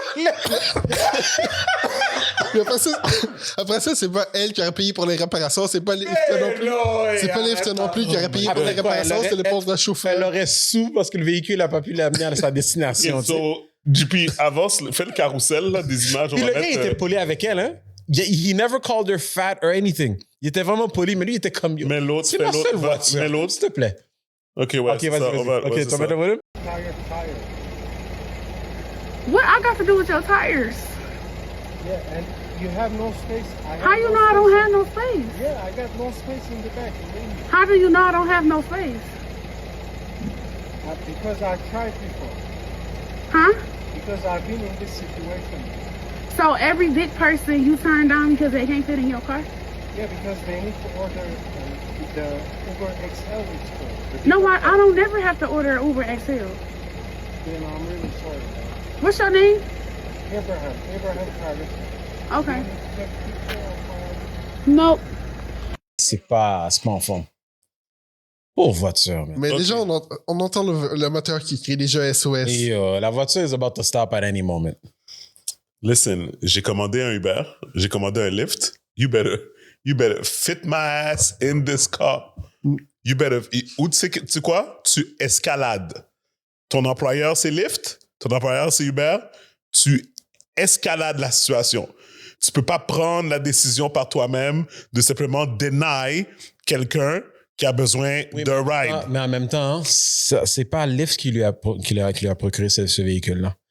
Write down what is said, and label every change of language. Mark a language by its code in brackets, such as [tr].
[fr] Puis après ça, c'est pas elle qui aurait payé pour les réparations, c'est pas Lyft non plus. C'est pas Lyft non plus qui aurait payé pour les réparations, c'est le pauvre chauffeur. Elle aurait sous parce que le véhicule n'a pas pu l'amener à sa destination. JP, avance, fais le carrousel là, des images. Puis le gars, il était poli avec elle, hein? [en] He never called her fat or anything. [fr] Il était vraiment poli, mais lui, il était comme... Mais l'autre, c'est ma seule voiture. Mais l'autre, s'il te plaît. OK, ouais, OK, vas-y. OK, tu vas mettre le volume? [en] What I got to do with your tires? Yeah, and you have no space. How you know I don't have no space? Yeah, I got no space in the back. How do you know I don't have no space? Because I tried before. Huh? Because I've been in this situation. So every big person you turn down because they can't fit in your car? Yeah, because they need to order the Uber XL it's called. No, I don't never have to order an Uber XL. Then I'm really sorry. What's your name? Abraham Harris. Okay. Take picture of Nope. [fr] C'est pas en forme. Pauvre voiture, man. Mais déjà, on entend le moteur qui crie déjà SOS. Et la voiture [en] is about to stop at any moment. [fr] Listen, j'ai commandé un Uber, j'ai commandé un Lyft. [en] You better fit my ass in this car. You better. [fr] Ou tu sais quoi? Tu escalades. Ton employeur, c'est Lyft. Ton employeur, c'est Uber. Tu escalades la situation. Tu peux pas prendre la décision par toi-même de simplement deny quelqu'un qui a besoin d'un ride. Mais en même temps, c'est pas Lyft qui lui a procuré ce véhicule-là.